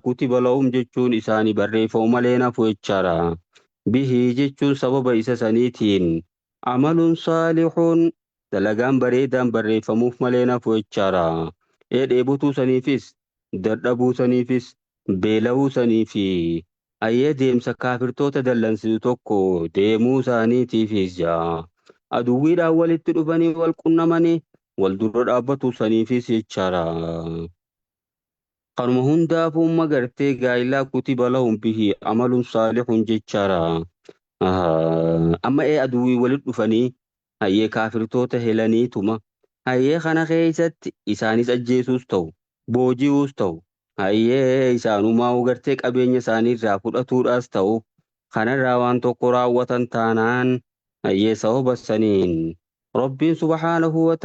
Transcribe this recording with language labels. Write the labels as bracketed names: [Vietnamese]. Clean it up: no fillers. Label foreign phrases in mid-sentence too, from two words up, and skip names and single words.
[Arabic] كتب لهم [Oromo] jechuun isaanii barreeffamu malee nafu jechaadha bihii jechuun sababa isa saniitiin [Arabic] عمل صالح [Oromo] dalagaan bareedaan barreeffamuuf malee nafu jechaadha dheebutuu saniifis dadhabuu saniifis beela'uu saniifi hayyee deemsa kaafirtoota dallansiisu tokko deemuu isaaniitiifis jaa aduwwiidhaan walitti dhufanii wal qunnamanii wal dura dhaabbatu saniifis jechaadha. Kanuma hundaafuu umma gartee gaa'ilaa [Arabic] كتب لهم به عمل صالح [Oromo] jechaadha. Amma aduwwii walitti dhufanii hayyee kaafirtoota helaniituma hayyee kana keessatti isaanis ajjeesuus ta'u booji'uus ta'u hayyee isaanumaa gartee qabeenya isaaniirraa fudhatuudhaas ta'u kanarraa waan tokko raawwatan taanaan hayyee sababa saniin rabbiin [Arabic] سبحانه و